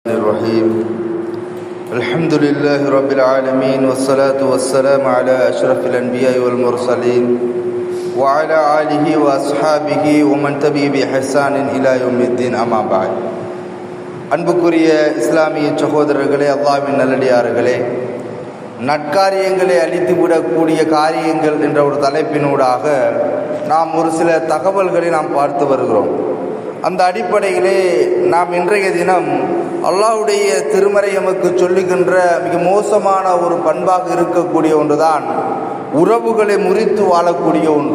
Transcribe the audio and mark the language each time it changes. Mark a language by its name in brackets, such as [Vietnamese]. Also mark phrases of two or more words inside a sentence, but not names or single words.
[Arabic] الرحيم الحمد لله رب العالمين والصلاة والسلام على أشرف الأنبياء والمرسلين وعلى آله وأصحابه ومن تبعهم بإحسان إلى يوم الدين أما بعد. [Tamil] அன்புக்குரிய இஸ்லாமிய சகோதரர்களே, அல்லாஹ்வின் நல்லடியார்களே, நற்காரியங்களை அழித்துவிடக்கூடிய காரியங்கள் என்ற ஒரு தலைப்பினூடாக நாம் ஒரு சில தகவல்களை நாம் பார்த்து வருகிறோம். அந்த அடிப்படையிலே நாம் இன்றைய தினம் அல்லாஹ்வுடைய திருமறை எமக்கு சொல்லுகின்ற மிக மோசமான ஒரு பண்பாக இருக்கக்கூடிய ஒன்றுதான் உறவுகளை முறித்து வாழக்கூடிய ஒன்று.